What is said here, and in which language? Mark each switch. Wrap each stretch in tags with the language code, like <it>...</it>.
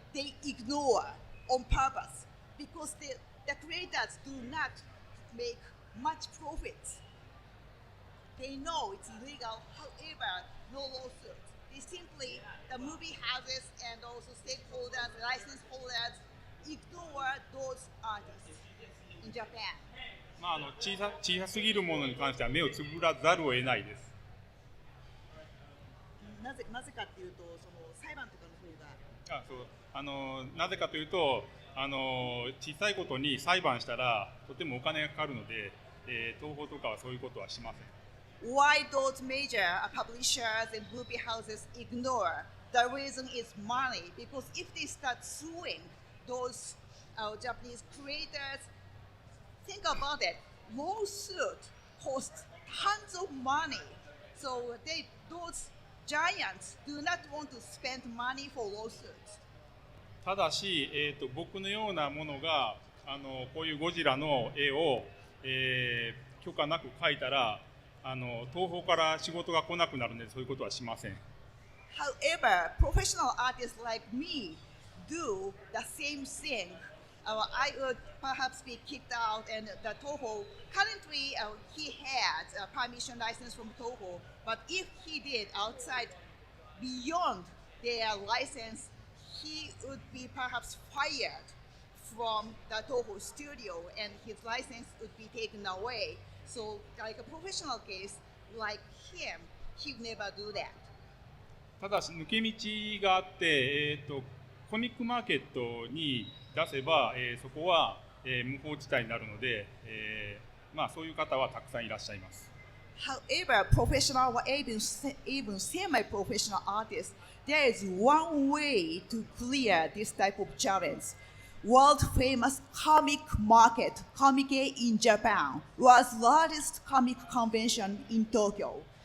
<en>They ignore on purpose because the creators do not make much profit. They know it's illegal, however, no lawsuit. They simply, the movie houses and also stakeholders, license holders, ignore those artists in Japan.</en> <ja>小さすぎるものに関しては目をつぶらざるを得ないです。なぜかっていうと、その裁判とかの方が。なぜかというと、小さいことに裁判したらとてもお金がかかるので、東宝とかはそういうことはしません。</ja> <en>Why those major publishers and movie houses ignore? The reason is money. Because if they start suing those Japanese creators, think about it. Lawsuit costs tons of money. So those giants do not want to spend money for lawsuits.</en> <ja>ただし、僕のようなものがこういうゴジラの絵を、許可なく描いたら、東宝から仕事が来なくなるのでそういうことはしません。</ja> <en>However, professional artists like me do the same thing. I would perhaps be kicked out, and the Toho currently he has a permission license from Toho. But if he did outside beyond their license, he would be perhaps fired from the Toho studio, and his license would be taken away. So, like a professional case like him, he would never do that.</en> <ja>ただし抜け道があって、コミックマーケットに出せば、そこは、無法地帯になるので、そういう方はたくさんいらっしゃいます。</ja> <en>However, professional or even semi-professional artists, there is one way to clear this type of challenge. World famous comic market, Comic-E in Japan, was largest comic convention in Tokyo.</en>